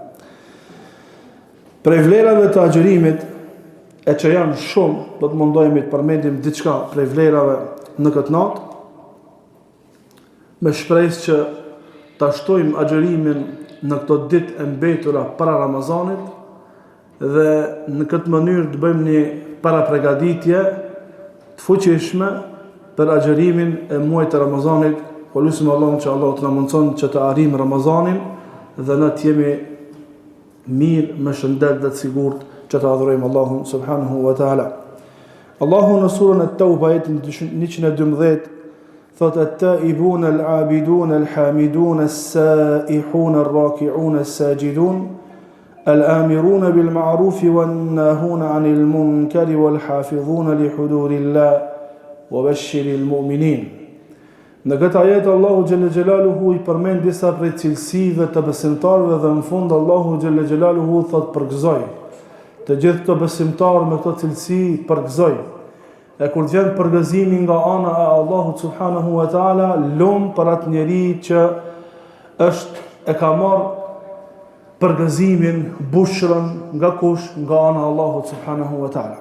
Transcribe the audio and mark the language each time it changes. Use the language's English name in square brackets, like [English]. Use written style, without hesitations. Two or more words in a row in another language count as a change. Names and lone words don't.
[Albanian] Prej vlerave të agjerimit, e që janë shumë, do të mundohemi të përmendim diçka prej vlerave në këtë natë, me shpresë që ta shtojmë agjerimin në këto ditë e mbetura para Ramazanit dhe në këtë mënyrë të bëjmë një parapregaditje të fuqishme për agjerimin e muajit të Ramazanit. Po lutim Allahun që Allah të na mundson që të arrijmë Ramazanin dhe ne të jemi mirë, me shëndet dhe të sigurt që të adhurojmë Allahun [Arabic] سبحانه وتعالى. [Albanian] Allahu në surën At-Tauba ajetin 112 thotë [Arabic] التائبون العابدون الحامدون السائحون الراكعون الساجدون الآمرون بالمعروف والناهون عن المنكر والحافظون لحدود الله وبشر المؤمنين. [Albanian] Në këtë ajet Allahu [Arabic] جل جلاله [Albanian] I përmend disa prej cilësive të besimtarëve dhe në fund Allahu [Arabic] جل جلاله [Albanian] thot përgëzoj. Të gjithë këto besimtarë me këto cilësi përgëzoj. E kur vjen përgëzimi nga ana e Allahut [Arabic] سبحانه وتعالى, [Albanian] lum për atë njeri që e ka marrë përgëzimin, bushrën nga kush, nga ana e Allahut [Arabic] سبحانه وتعالى.